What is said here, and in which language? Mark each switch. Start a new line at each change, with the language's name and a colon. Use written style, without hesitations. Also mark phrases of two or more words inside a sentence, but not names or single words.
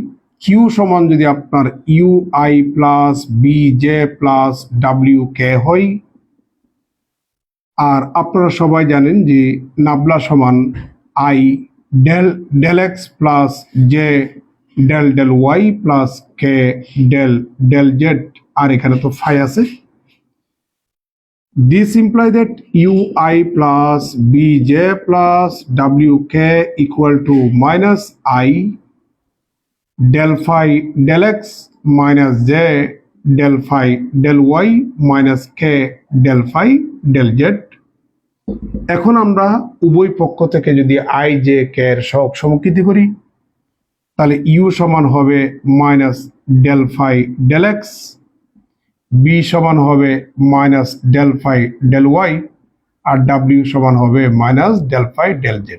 Bangla: কিউ সমান যদি আপনার
English: u i plus b j plus w k
Bangla: হয়, আর আপনারা সবাই জানেন যে নাবলা সমান
English: i del x plus j del y plus k del z,
Bangla: আর এখানে তো ফাই আছে।
English: This implies that ui plus bj plus wk equal to minus I del phi del x minus j del phi del y minus k del phi del z।
Bangla: এখন আমরা উভয় পক্ষ থেকে যদি i j k এর সহগ সমকৃতি করি, তাহলে u সমান হবে
English: minus del phi del x,
Bangla: বি সমান হবে
English: minus del phi del y,
Bangla: আর ডাব্লিউ সমান হবে
English: minus del phi del z.